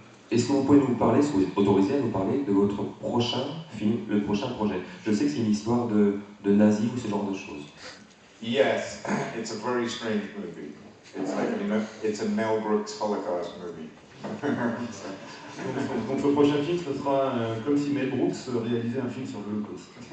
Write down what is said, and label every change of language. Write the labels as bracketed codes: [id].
[fr] Est-ce que vous pouvez nous parler, est-ce que vous êtes autorisé à nous parler de votre prochain film, le prochain projet? Je sais que c'est une histoire de nazis ou ce genre de choses. [en] Yes, it's a very strange movie. It's a Mel Brooks Holocaust movie. [fr] Donc le prochain film, ce sera comme si Mel Brooks réalisait un film sur l'Holocauste.